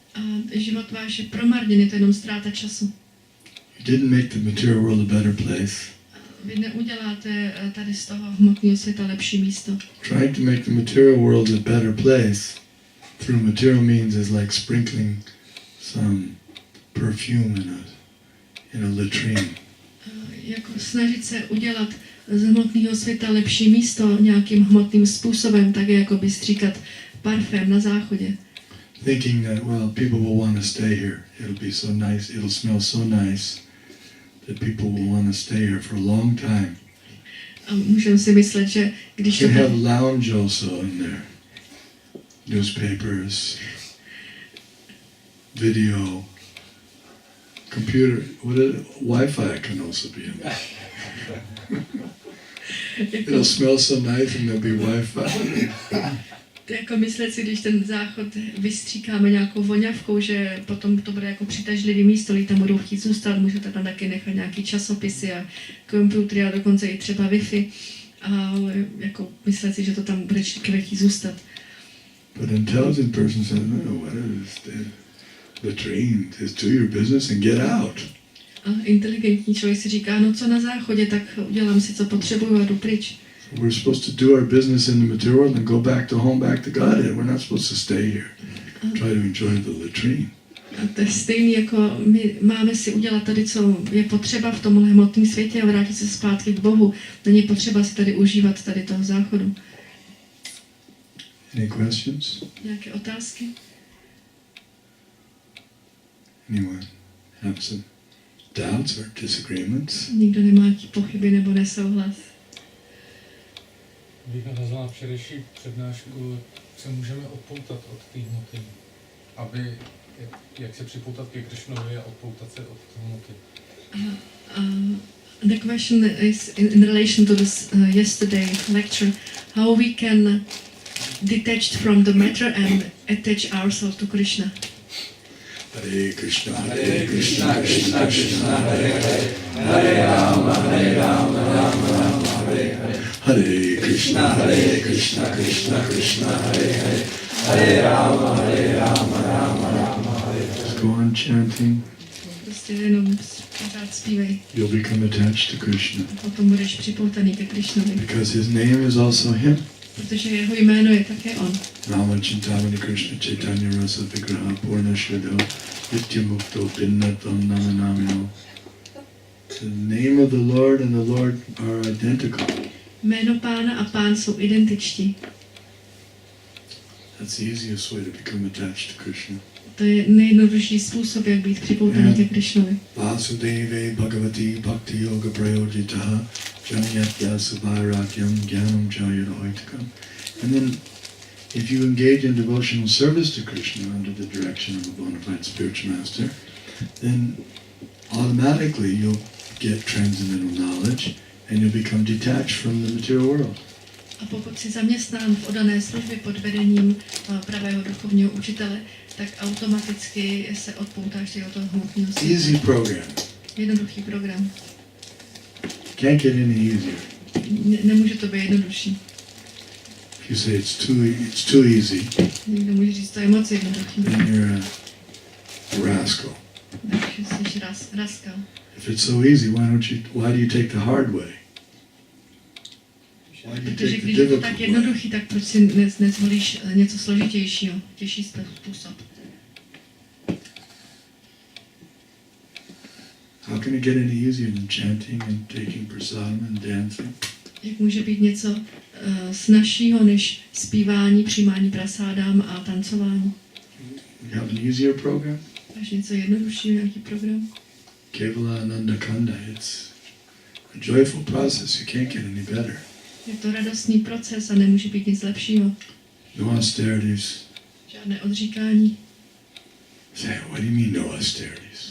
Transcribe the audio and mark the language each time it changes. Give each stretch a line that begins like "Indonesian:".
Czech: A život váš je promarněný, to je jenom ztráta času.
English: You didn't make the material world a better place.
Czech: Vy neuděláte tady z toho hmotného světa lepší místo.
English: Trying to make the material world a better place through material means is like sprinkling some perfume in a latrine.
Czech: Jako snažit se udělat z hmotného světa lepší místo nějakým hmotným způsobem, tak je jako by stříkat parfém na záchodě.
English: Thinking that, well, people will want to stay here. It'll be so nice, it'll smell so nice that people will want to stay here for a long time.
Czech: A můžeme si myslet, že když
English: You
Czech: to
English: can have lounge also in there. Newspapers, video, computer, Wi-Fi can also be in there. It'll smell so nice and there'll be Wi-Fi.
Czech: Jako myslet si, když ten záchod vystříkáme nějakou voňavkou, že potom to bude jako přitažlivý místo, lidi tam budou chtít zůstat, můžete tam taky nechat nějaký časopisy a počítače a dokonce i třeba Wi-Fi. A jako myslet si, že to tam bude chtít zůstat.
English: But intelligent person says, no, what is the latrine? Just do your business and get out.
Czech: A inteligentní člověk si říká, no co na záchodě, tak udělám si, co potřebuju a jdu pryč.
English: We're supposed to do our business in the material world and go back to home, back to God. We're not supposed to stay here. Try to enjoy the latrine.
Czech: A to je stejný, jako my máme si udělat tady, co je potřeba v tomhle hmotném světě a vrátit se zpátky k Bohu. Není potřeba si tady užívat tady toho záchodu.
English: Any questions?
Czech: Nějaké otázky?
English: Anyone have some doubts or disagreements?
Czech: Nikdo nemá nějaké pochyby nebo nesouhlas? Bych navázal na včerejší přednášku, se můžeme odpoutat od té hmoty, aby, jak se připoutat ke Krishnovi a odpoutat se od té hmoty.
English: The question is in relation to this yesterday lecture, how we can detach from the matter and attach ourselves to Krishna.
Sanskrit: Hare Krishna, Krishna, Krishna Krishna, Hare Hare, Hare Rama, Rama Rama, Hare Hare. Hare Krishna, Krishna, Krishna Krishna, Hare Hare, Hare Rama, Rama Rama, Hare Hare.
English: Just go on chanting.
Czech: Prostě jenom pořád zpívej.
English: You'll become attached to Krishna.
Czech: A potom budeš připoutaný ke Krishnovi.
English: Because his name is also him.
Czech: Protože jeho jméno je také on.
Sanskrit: Rama Chintamani Krishna Chaitanya Rasa Vigraha Purna Shrido Nitya Mukto Pinnatam Namanamino.
English: The name of the Lord and the Lord are identical.
Czech: Jméno Pána a Pán jsou identičtí.
English: That's the easiest way to become attached to Krishna.
Czech: To je nejjednodušší způsob, jak být připoutaný ke Krishnovi.
Sanskrit: Vasudeve Bhagavati Bhakti Yoga Prayojitaha Janiyatya Subharakyam Gyanam Jayadhoitakam.
English: And then if you engage in devotional service to Krishna under the direction of a bona fide spiritual master, then automatically you'll get transcendental knowledge and you'll become detached from the material world.
Czech: A pokud si zaměstnán v oddané službě pod vedením pravého duchovního učitele, tak automaticky se odpoutáš od toho hmotného světa.
English: Easy program.
Czech: Jednoduchý program.
English: Can't get any easier.
Czech: Nemůže to být jednodušší.
English: If you say it's too easy,
Czech: Někdo může říct, to je moc jednoduchý.
English: then you're a rascal.
Czech: Takže jsi raskal.
English: If it's so easy, why do you take the hard way? Why do you
Czech: Protože
English: take the
Czech: když je to
English: difficult
Czech: tak
English: way?
Czech: jednoduchý, tak proč si nezvolíš něco složitějšího, těžší způsob?
English: How can it get any easier than chanting and taking prasadam and dancing?
Czech: Jak může být něco snazšího než zpívání, přijímání prasádám a tancování?
English: You have an easier program?
Czech: Až něco jednoduššího, nějaký program?
Sanskrit: Kevala Ananda Kanda,
English: it's a joyful process. You can't get any better.
Czech: Je to radostný proces a nemůže být nic lepšího.
English: No austerities.
Czech: Žádné odříkání.
English: Say, what do you mean no austerities?